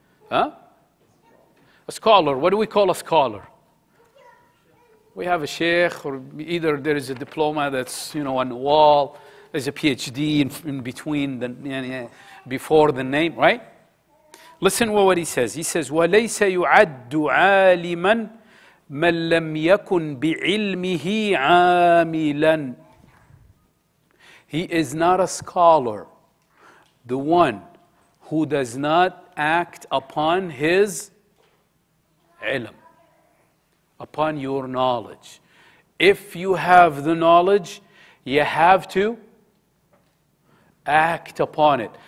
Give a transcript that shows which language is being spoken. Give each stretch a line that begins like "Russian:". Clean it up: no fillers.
English: Huh? A scholar. What do we call a scholar? We have a sheikh, or either there is a diploma that's on the wall, there's a PhD in between before the name, right? Listen what he says. He says,
Arabic: وَلَيْسَ يُعَدُّ عَالِمًا مَنْ لَمْ يَكُنْ بِعِلْمِهِ عَامِلًا.
English: He is not a scholar, the one who does not act upon his ilm, upon your knowledge. If you have the knowledge, you have to act upon it.